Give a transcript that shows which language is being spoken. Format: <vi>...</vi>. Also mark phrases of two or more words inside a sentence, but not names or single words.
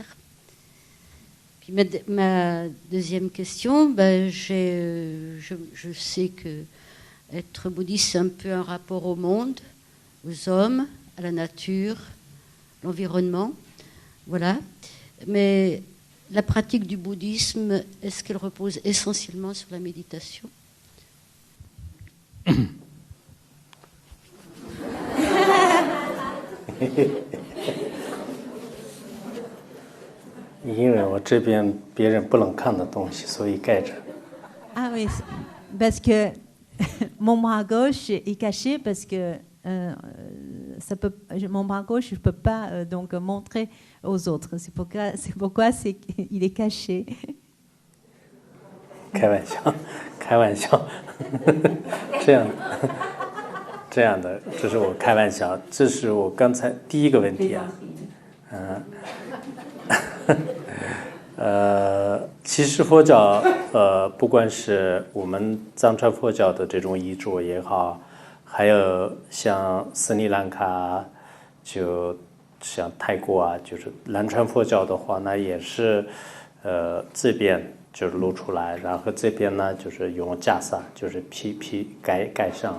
<fr>Puis ma deuxième question, je sais que être bouddhiste, c'est un peu un rapport au monde, aux hommes, à la nature, l'environnement. Voilà. Mais la pratique du bouddhisme, est-ce qu'elle repose essentiellement sur la méditation?</fr> <zh>因为我这边别人不能看的东西，所以盖着。</zh> <fr>Ah oui, parce que mon bras gauche est caché parce que mon bras gauche, je ne peux pas donc montrer aux autres. C'est pourquoi il est caché.</fr> <zh>开玩笑，开玩笑，这样的，这是我开玩笑，这是我刚才第一个问题啊，其实佛教不管是我们藏传佛教的这种遗嘱也好，还有像斯里兰卡，就像泰国啊，就是南传佛教的话，那也是这边就是露出来，然后这边呢就是用袈裟，就是披盖上。</zh>